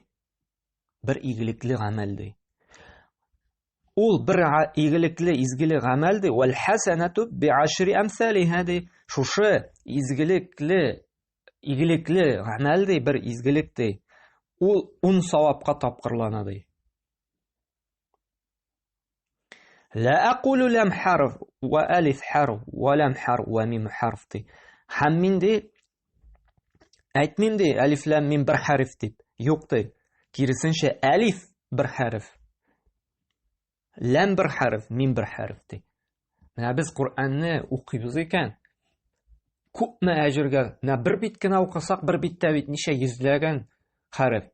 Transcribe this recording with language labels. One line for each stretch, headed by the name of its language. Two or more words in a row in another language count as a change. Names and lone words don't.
Tatar: Бер игелекле гамәл ди. Ул бер игелекле, изгеле гамәл ди.
Arabic: والحسنة بعشر أمثالها
Tatar: ди. Шушы изгелекле, игелекле гамәл ди, бер изгелек ди. Ул 10 савапка тапкырлана ди.
Arabic: لا أقول لم حرف وألف حرف ولم حرف وميم حرف دي.
Tatar: Һәм ди әйтмим ди алиф лам мим бер хәреф дип. Юк ди. Киресенчә алиф бер хәреф. Лам бер хәреф, мим бер хәреф ди. Менә без Qur'анны укыйбыз икән. Күпме әҗергә, менә бер бит кенә укысак, бер биттә бит ничә йөзләгән хәреф.